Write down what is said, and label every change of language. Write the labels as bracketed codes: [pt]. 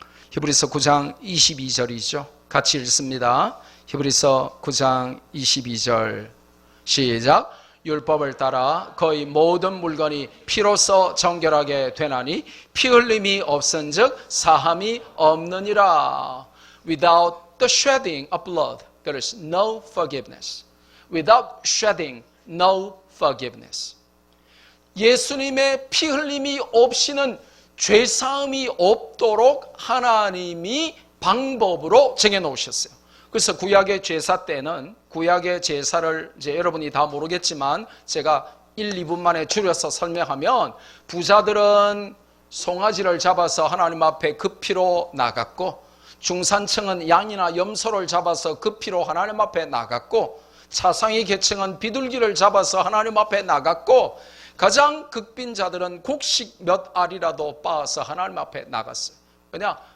[ko] 히브리서 9장 22절이죠. 같이 읽습니다. 히브리서 9장 22절 시작. 율법을 따라 거의 모든 물건이 피로써 정결하게 되나니 피 흘림이 없은즉 사함이 없느니라. [en] Without the shedding of blood, there is no forgiveness. Without shedding, no forgiveness. [ko] 예수님의 피 흘림이 없이는 죄사함이 없도록 하나님이 방법으로 정해놓으셨어요. 그래서 구약의 제사 때는, 구약의 제사를 이제 여러분이 다 모르겠지만 제가 1, 2분 만에 줄여서 설명하면, 부자들은 송아지를 잡아서 하나님 앞에 그 피로 나갔고, 중산층은 양이나 염소를 잡아서 그 피로 하나님 앞에 나갔고, 차상위 계층은 비둘기를 잡아서 하나님 앞에 나갔고, 가장 극빈자들은 곡식 몇 알이라도 빻아서 하나님 앞에 나갔어요. 왜냐?